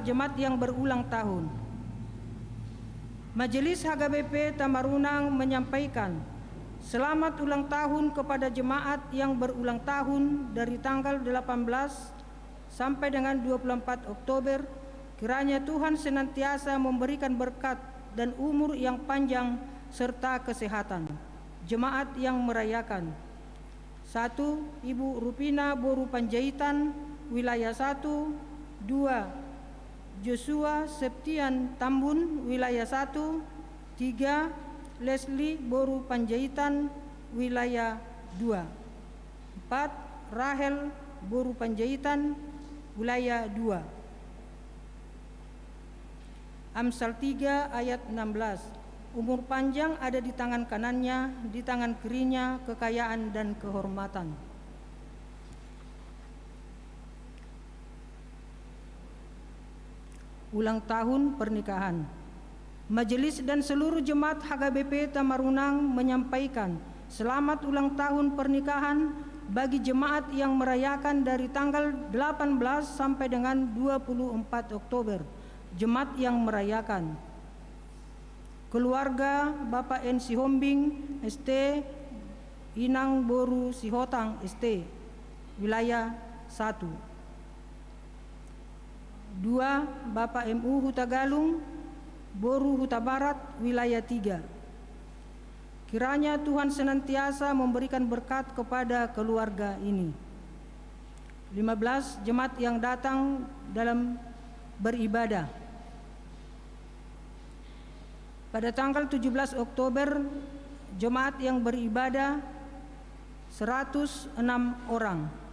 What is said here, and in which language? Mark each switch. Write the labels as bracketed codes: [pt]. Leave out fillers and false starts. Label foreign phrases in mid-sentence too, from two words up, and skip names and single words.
[id] Jemaat yang berulang tahun. Majelis HKBP Tamarunang menyampaikan selamat ulang tahun kepada jemaat yang berulang tahun dari tanggal 18 sampai dengan 24 Oktober. Kiranya Tuhan senantiasa memberikan berkat dan umur yang panjang serta kesehatan. Jemaat yang merayakan: 1. Ibu Rupina Boru Panjaitan, wilayah 1. 2. Joshua Septian Tambun, wilayah 1. 3. Leslie Boru Panjaitan, wilayah 2. 4. Rahel Boru Panjaitan, wilayah 2. Amsal 3 ayat 16. Umur panjang ada di tangan kanannya, di tangan kirinya kekayaan dan kehormatan. Ulang tahun pernikahan. Majelis dan seluruh jemaat HKBP Tamarunang menyampaikan selamat ulang tahun pernikahan bagi jemaat yang merayakan dari tanggal 18 sampai dengan 24 Oktober. Jemaat yang merayakan: keluarga Bapak N. Sihombing ST, Inang Boru Sihotang ST, wilayah 1. 2. Bapak MU Hutagalung Boru Huta Barat, wilayah 3. Kiranya Tuhan senantiasa memberikan berkat kepada keluarga ini. 15. Jemaat yang datang dalam beribadah. Pada tanggal 17 Oktober, jemaat yang beribadah 106 orang.